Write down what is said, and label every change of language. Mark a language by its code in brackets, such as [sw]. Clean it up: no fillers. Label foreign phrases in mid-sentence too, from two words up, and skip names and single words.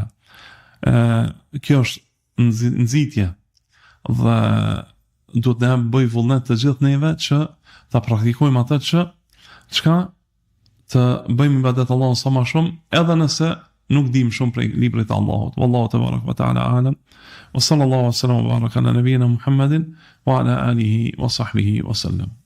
[sq] Kjo është nxitje dhe duhet të bëj vullnet të gjithë neve që ta praktikojmë atë çka të bëjmë ibadet Allahut sa më shumë edhe nëse nuk dim shumë prej librit të Allahut. [ar] والله تبارك وتعالى أعلم وصلى الله عليه وسلم وبارك على نبينا محمد وعلى آله وصحبه وسلم.